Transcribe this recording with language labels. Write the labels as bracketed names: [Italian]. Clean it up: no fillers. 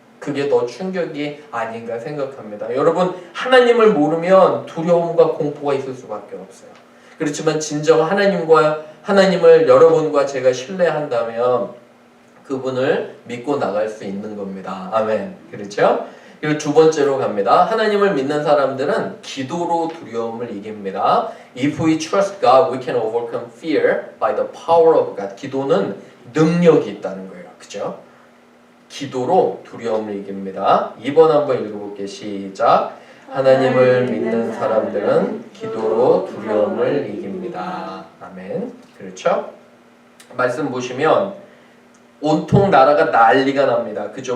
[Korean] 그게 더 충격이 아닌가 생각합니다. 여러분 하나님을 모르면 두려움과 공포가 있을 수밖에 없어요. 그렇지만 진정 하나님을 여러분과 제가 신뢰한다면 그분을 믿고 나갈 수 있는 겁니다. 아멘. 그렇죠? 그리고 두 번째로 갑니다. 하나님을 믿는 사람들은 기도로 두려움을 이깁니다. [English] If we trust God, we can overcome fear by the power of God. [Korean] 기도는 능력이 있다는 거예요. 그죠? 기도로 두려움을 이깁니다. 2번 한번 읽어볼게요. 시작. 하나님을 믿는 사람들은 기도로 두려움을 이깁니다. 아멘. 그렇죠? 말씀 보시면 온통 나라가 난리가 납니다. 그죠?